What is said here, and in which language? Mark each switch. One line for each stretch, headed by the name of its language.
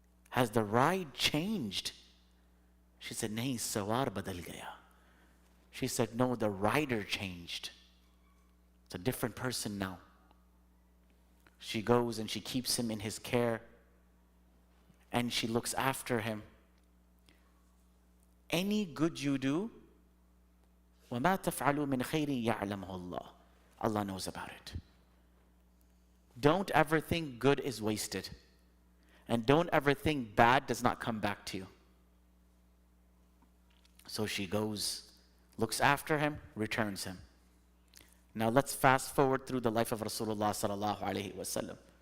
English: Has the ride changed? She said,
Urdu: Nahi, sawar badal gaya.
English: She said, no, the rider changed. It's a different person now. She goes and she keeps him in his care, and she looks after him. Any good you do,
Arabic: وَمَا تَفْعَلُوا مِنْ خَيْرٍ يَعْلَمُهُ اللَّهُ.
English: Allah knows about it. Don't ever think good is wasted. And don't ever think bad does not come back to you. So she goes, looks after him, returns him. Now let's fast forward through the life of Rasulullah sallallahu alaihi wasallam.